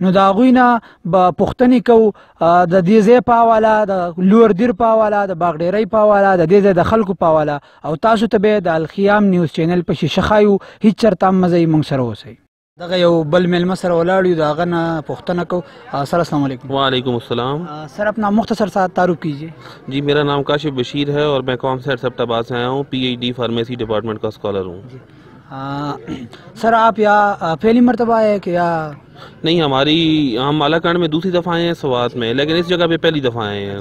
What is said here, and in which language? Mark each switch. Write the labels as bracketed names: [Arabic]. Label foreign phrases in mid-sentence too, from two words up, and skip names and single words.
[Pashto] نو د هغوی نه به پوښتنې کوو د دې ځای په حواله، د لور دیر په حواله، د باغډیرۍ په حواله، د دې ځای د خلکو په حواله، او تاسو ته به د الخیام نیوز چینل په شیشه ښایو. هیڅ چېرته هم مه ځئ، موږ سره اوسئ. دغه یو بل میلمه سره ولاړ یو، د هغه نه پوښتنه کوو. [Urdu] سر [Arabic] السلام علیکم. وعلیکم السلام. [Urdu] سر اپنا مختصر سا تعارف کیجیے. جی میرا نام کاشف بشیر ہے اور میں کامسیٹ سیپٹاباد سے آیا ہوں. PhD [English] pharmacy department [Urdu] کا اسکالر ہوں. سر آپ یہاں پہلی مرتبہ آئے کہ یا نہیں، ہم مالاکنڈ میں دوسری دفعہ آئے ہیں سوات میں، لیکن اس جگہ پہ پہلی دفعہ آئے ہیں.